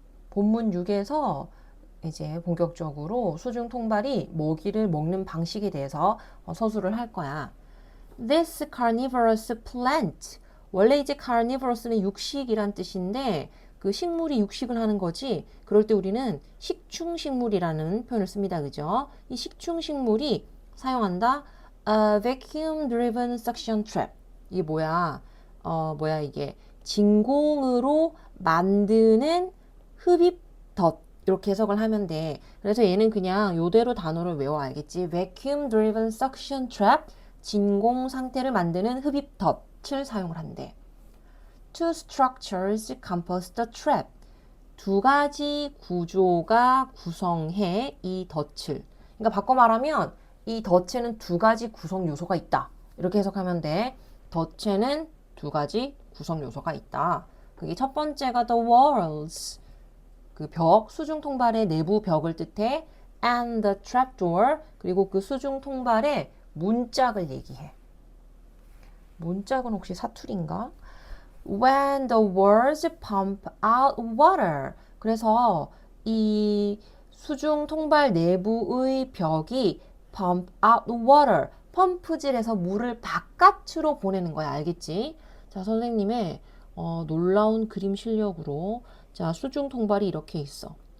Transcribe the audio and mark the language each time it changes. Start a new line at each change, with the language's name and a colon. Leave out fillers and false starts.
Korean: 본문 6에서 이제 본격적으로 수중 통발이 먹이를 먹는 방식에 대해서 서술을 할 거야.
English: This carnivorous plant.
Korean: 원래 이제 carnivorous는 육식이란 뜻인데 그 식물이 육식을 하는 거지. 그럴 때 우리는 식충식물이라는 표현을 씁니다. 그죠? 이 식충식물이 사용한다.
English: vacuum driven suction trap.
Korean: 이게 뭐야? 이게 진공으로 만드는 흡입 덫. 이렇게 해석을 하면 돼. 그래서 얘는 그냥 요대로 단어를 외워 알겠지?
English: vacuum driven suction trap.
Korean: 진공 상태를 만드는 흡입 덫을 사용을 한대.
English: Two structures compose the trap.
Korean: 두 가지 구조가 구성해 이 덫을. 그러니까 바꿔 말하면 이 덫에는 두 가지 구성 요소가 있다. 이렇게 해석하면 돼. 덫에는 두 가지 구성 요소가 있다. 그게 첫 번째가 the walls. 그 벽, 수중 통발의 내부 벽을 뜻해.
English: And the trapdoor.
Korean: 그리고 그 수중 통발의 문짝을 얘기해. 문짝은 혹시 사투리인가?
English: When the walls pump out water.
Korean: 그래서 이 수중 통발 내부의 벽이
English: pump out water.
Korean: 펌프질해서 물을 바깥으로 보내는 거야. 알겠지? 자, 선생님의 놀라운 그림 실력으로 자, 수중 통발이 이렇게 있어.